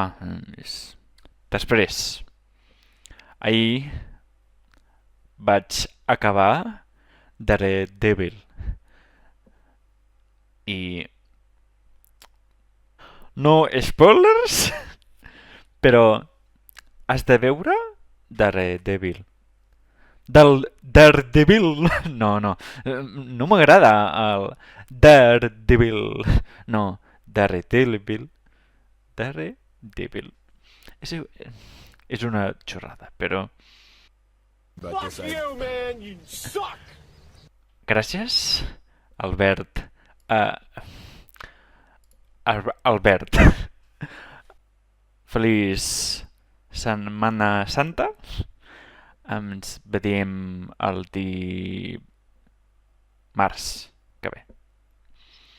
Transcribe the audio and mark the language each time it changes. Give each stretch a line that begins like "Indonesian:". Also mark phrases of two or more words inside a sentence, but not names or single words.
Catalan: Després, ahir vaig acabar Daredevil i no spoilers, però has de veure Daredevil. Del Daredevil, no, no m'agrada el Daredevil, no, Daredevil, Daredevil. És, és una xorrada, però
English: Fuck you, man! You suck!
Catalan: gràcies, Albert. Albert. Feliç Setmana Santa. Ens veiem el dimarts que ve.